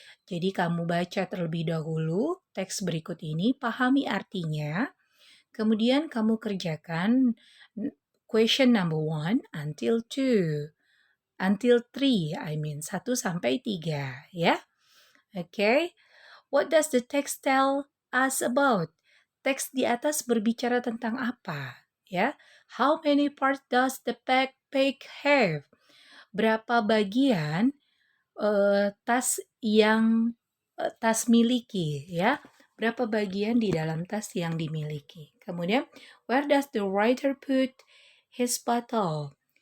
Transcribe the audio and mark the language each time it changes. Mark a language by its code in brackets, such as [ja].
[id] Jadi kamu baca terlebih dahulu teks berikut ini, pahami artinya. Kemudian kamu kerjakan question number 1 until 2. Until 3, 1 sampai 3, ya. Okay. [en] What does the text tell us about? [id] Teks di atas berbicara tentang apa? [en] Ya, how many parts does the backpack have? [id] Berapa bagian tas yang tas miliki, ya? Berapa bagian di dalam tas yang dimiliki? [en] Kemudian, where does the writer put his bottle?